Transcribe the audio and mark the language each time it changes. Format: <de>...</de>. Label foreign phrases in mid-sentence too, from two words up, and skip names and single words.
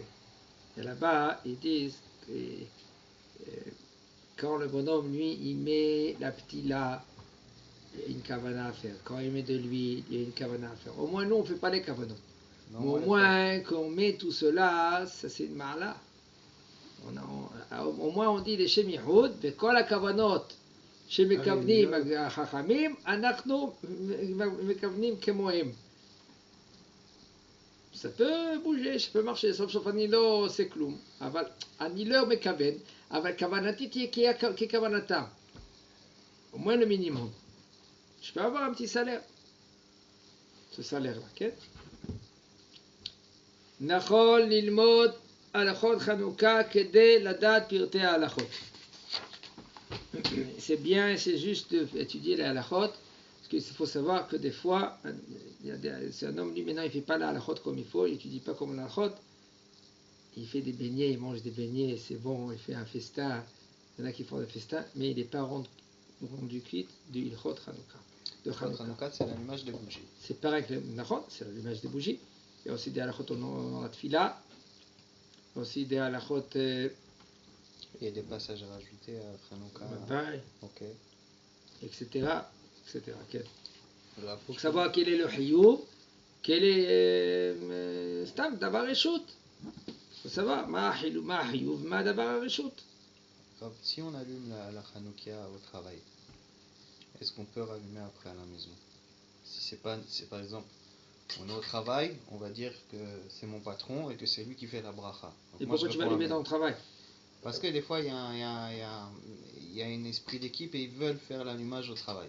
<fr>Et là-bas, ils disent que quand le bonhomme, lui, il met la ptila, il y a une kavana à faire. Quand il met de l'huile, il y a une kavana à faire. Au moins, nous, on ne fait pas les kavanot. Au moins, quand on met tout cela, ça c'est une ma'ala. Au moins, on dit les</fr> <he>שם יחוד, וכל הכוונות שמכוונים החכמים, אנחנו מכוונים כמוהם.</he> <fr>Ça peut bouger, ça peut marcher, sauf</fr> <he>אני לא עושה כלום. אבל אני לא מכוון, אבל כוונתי תהיה ככוונתם.</he> <fr>Au moins le minimum. Je peux avoir un petit salaire. Ce salaire-là,</fr> <he>כן? נכון ללמוד הלכות חנוכה כדי לדעת פרטי ההלכות.</he> <fr>C'est bien, c'est juste d'étudier les halachot, parce qu'il faut savoir que des fois, c'est un homme, lui maintenant il ne fait pas la halachot comme il faut, il n'étudie pas comme la halachot, il fait des beignets, il mange des beignets, c'est bon, il fait un festin, il y en a qui font des festins, mais il n'est pas rendu quitte du</fr> <he>הלכות חנוכה.</he> <fr>De Hanouka, c'est l'allumage des bougies. C'est pareil que le nachot, c'est l'allumage des bougies. Il y a aussi des halachot dans la tfila, aussi des halachot... Il y a des passages à rajouter à Hanouka. Ok. Etc. Okay. Il faut savoir quel est le hiyuv, quel est</fr> <he>סתם דבר רשות.</he> <fr>Il faut savoir</fr> <he>מה חיוב, מה דבר רשות.</he> <fr>Si on allume la Hanouka au travail, est-ce qu'on peut rallumer après à la maison? Si c'est par exemple, on est au travail, on va dire que c'est mon patron et que c'est lui qui fait la bracha. Et pourquoi tu vas allumer dans le travail? Parce que des fois, il y a un esprit d'équipe et ils veulent faire l'allumage au travail.</fr>